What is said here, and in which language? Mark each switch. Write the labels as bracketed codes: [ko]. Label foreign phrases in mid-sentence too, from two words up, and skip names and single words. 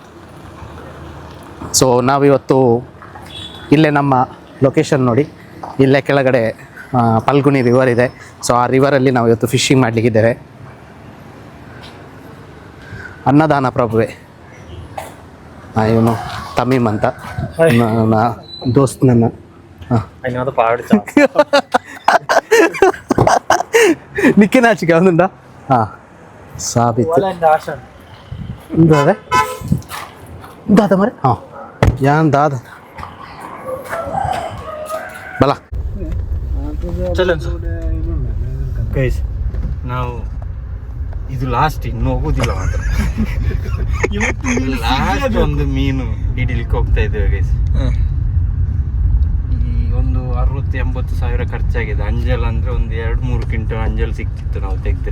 [kn] ಸೊ ನಾವಿವತ್ತು ಇಲ್ಲೇ ನಮ್ಮ ಲೊಕೇಶನ್ ನೋಡಿ, ಇಲ್ಲೇ ಕೆಳಗಡೆ ಫಲ್ಗುಣಿ ರಿವರ್ ಇದೆ. ಸೊ ಆ ರಿವರಲ್ಲಿ ನಾವು ಇವತ್ತು ಫಿಶಿಂಗ್ ಮಾಡಲಿಕ್ಕಿದ್ದೇವೆ. ಅನ್ನದಾನ ಪ್ರಭುವೆ. ಇವನು ತಮೀಮ್ ಅಂತ ದೋಸ್ತ್ ನನ್ನ. [tcy] ನಿಕ್ಕಿನಾಚಿಕೆ ಒಂದುಂಡ ಸಾಬಿತ್ತು ದಾದ ಮರೆ. ಯಾನ್ ದಾದ ಬಲ [kn] ಗೈಸ್. ನಾವು ಇದು ಲಾಸ್ಟ್, ಇನ್ನು ಹೋಗುದಿಲ್ಲ ಮಾತ್ರ. ಲಾಸ್ಟ್ ಒಂದು ಮೀನು ಹಿಡಿಲಿಕ್ಕೆ ಹೋಗ್ತಾ ಇದ್ದೇವೆ ಗೈಸ್. ಈ ಒಂದು 60-80 ಸಾವಿರ ಖರ್ಚಾಗಿದೆ. ಅಂಜಲ್ ಅಂದ್ರೆ ಒಂದು 2-3 ಕ್ವಿಂಟಲ್ ಅಂಜಲ್ ಸಿಕ್ತಿತ್ತು ನಾವು ತೆಗ್ದ್ರೆ.